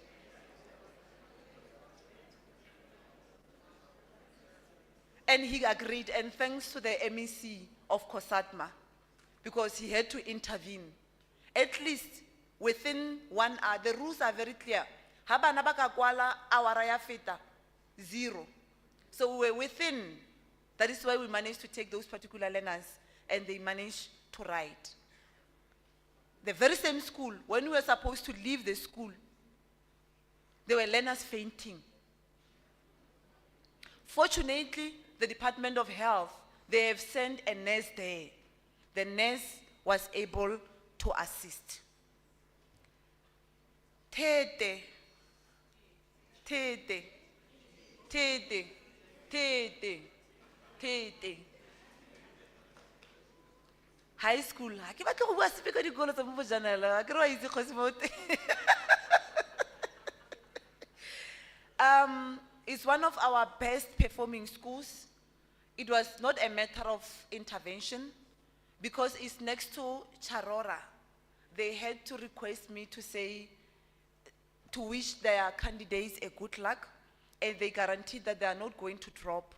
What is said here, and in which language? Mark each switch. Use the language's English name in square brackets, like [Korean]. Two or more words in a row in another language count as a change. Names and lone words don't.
[English] And he agreed, and thanks to the MEC of Kosatma, because he had to intervene. At least within 1 hour, the rules are very clear. [Tswana] Habana baka kwala awara ya feta, 0. [English] So we were within. That is why we managed to take those particular learners and they managed to write. The very same school, when we were supposed to leave the school, there were learners fainting. Fortunately, the Department of Health, they have sent a nurse there. The nurse was able to assist. Tete, tete, tete, tete, tete. High school, [Tswana] ha ke batla go bua sepe ka dikolo tsa mo bojanala, ha ke re wa itse kgosi mo teng. [English] It's one of our best performing schools. It was not a matter of intervention because it's next to Charora. They had to request me to say, to wish their candidates a good luck, and they guaranteed that they are not going to drop.